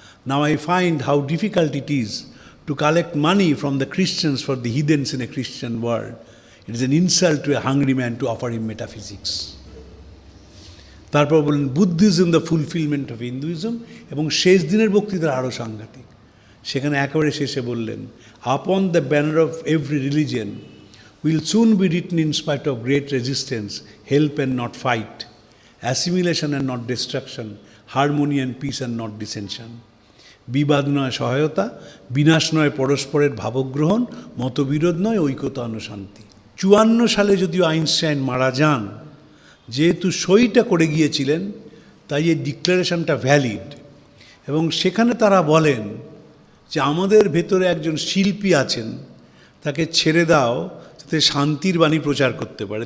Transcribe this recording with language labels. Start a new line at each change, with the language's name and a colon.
English: Now I find how difficult it is to collect money from the Christians for the heathens in a Christian world. It is an insult to a hungry man to offer him metaphysics.
Bangla: তারপর বললেন Buddhism the fulfilment of Hinduism, এবং শেষ দিনের বক্তৃতা আরও সাংঘাতিক। সেখানে একেবারে শেষে বললেন,
English: Upon the banner of every religion will soon be written in spite of great resistance, help and not fight, assimilation and not destruction, harmony and peace and not dissension.
Bangla: বিবাদ নয় সহায়তা, বিনাশ নয় পরস্পরের ভাবগ্রহণ, মতবিরোধ নয় ঐকতান ও শান্তি। 54 সালে যদিও আইনস্টাইন মারা যান, যেহেতু সইটা করে গিয়েছিলেন, তাই এই ডিক্লারেশনটা ভ্যালিড। এবং সেখানে তারা বলেন যে আমাদের ভেতরে একজন শিল্পী আছেন, তাকে ছেড়ে দাও যাতে শান্তির বাণী প্রচার করতে পারে।